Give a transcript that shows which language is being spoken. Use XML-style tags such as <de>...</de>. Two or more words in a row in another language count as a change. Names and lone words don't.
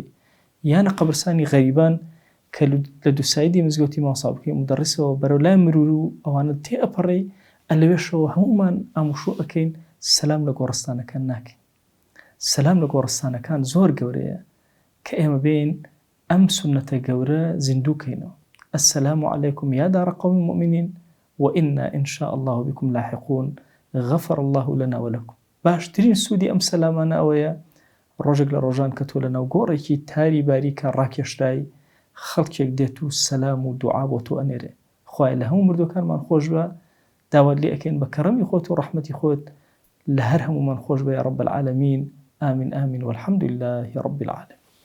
<ckb>یانە قەبرستانی غەریبان کە لە دووسایدی مزگەوتی ماوەسا بکەی مدەڕیسەوە بەرەو لای مرور و ئەوانە تێئەپەڕی ئەلەوێشەوە هەمومان ئامۆژوو ئەکەین سەلام لە گۆڕستانەکان ناکەین. سەلام لە گۆڕستانەکان زۆر گەورەیە کە ئێمە بێین ئەم سونەتە گەورە زیندووکەینەوە.</ckb> <ar>السلام عليكم يا دار قوم مؤمنين وإنا إن شاء الله بكم لاحقون غفر الله لنا ولكم.</ar> <ckb>باشترین سوودی ئەم سەلامانە ئەوەیە ڕۆژێک لە ڕۆژان کە تۆ لەناو گۆڕێکی تاری باریکە ڕاکێشرای خەڵکێک دێت و سەلام و دوعا بۆ تۆ ئەنێرێ. خوای لە هەموو مردوەکانمان خۆش بە، داوات لێ ئەکەین بە کەڕەمی خۆت و ڕەحمەتی خۆت لە هەر هەمومان خۆش بە</ckb> <ar>یا رب العالمین. آمین آمین والحمد لله رب العالمين.</ar>